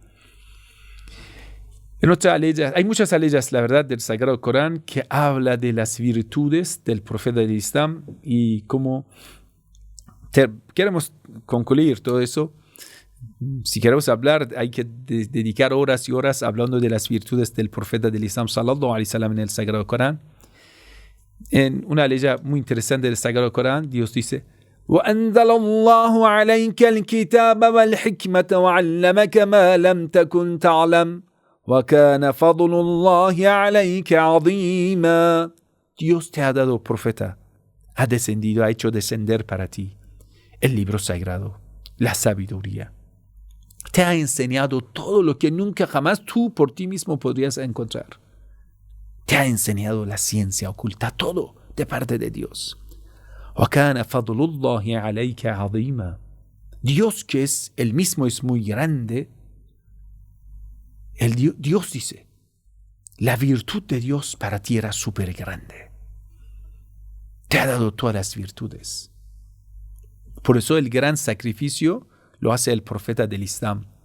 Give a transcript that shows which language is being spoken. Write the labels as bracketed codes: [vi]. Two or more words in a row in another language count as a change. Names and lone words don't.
[es] En otra aleya, hay muchas aleyas, la verdad, del Sagrado Corán que habla de las virtudes del profeta del Islam y cómo queremos concluir todo eso. Si queremos hablar, hay que dedicar horas y horas hablando de las virtudes del profeta del Islam [ar] صلى الله عليه وسلم [es] en el Sagrado Corán. En una aleya muy interesante del Sagrado Corán, Dios dice: [ar] وَأَنزَلَ اللَّهُ عَلَيْكَ الْكِتَابَ وَالْحِكْمَةَ وَعَلَّمَكَ مَا لَمْ تَكُنْ تَعْلَمْ وَكَانَ فَضْلُ اللَّهِ عَلَيْكَ عَظِيمًا. [es] Dios te ha dado profeta, ha descendido, ha hecho descender para ti el libro sagrado, la sabiduría. Te ha enseñado todo lo que nunca jamás tú por ti mismo podrías encontrar. Te ha enseñado la ciencia oculta, todo de parte de Dios. [ar] وَكَانَ فَضْلُ اللَّهِ عَلَيْكَ عَظِيمًا. [es] Dios, que es el mismo, es muy grande. Dios dice, la virtud de Dios para ti era súper grande. Te ha dado todas las virtudes. Por eso el gran sacrificio lo hace el profeta del Islam.